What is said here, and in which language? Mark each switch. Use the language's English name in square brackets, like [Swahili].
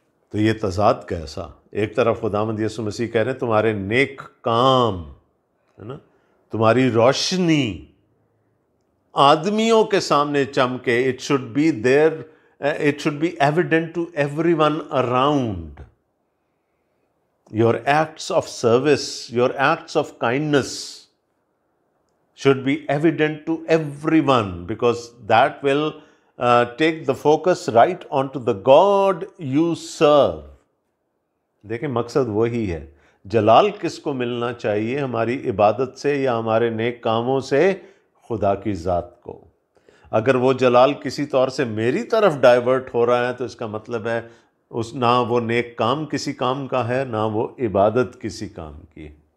[Urdu] تو یہ تضاد کیسا؟ ایک طرف خداوند یسوع مسیح کہہ رہے ہیں تمہارے نیک کام، ہے نا، تمہاری روشنی آدمیوں کے سامنے چمکے، [English] it should be there, it should be evident to everyone around. Your acts of service, your acts of kindness should be evident to everyone, because that will take the focus right onto the God you serve. [Urdu] دیکھیں مقصد وہی ہے۔ جلال کس کو ملنا چاہیے؟ ہماری عبادت سے یا ہمارے نیک کاموں سے؟ خدا کی ذات کو۔ اگر وہ جلال کسی طور سے میری طرف ڈائیورٹ ہو رہا ہے تو اس کا مطلب ہے نہ وہ نیک کام کسی کام کا ہے، نہ وہ عبادت کسی کام کی ہے۔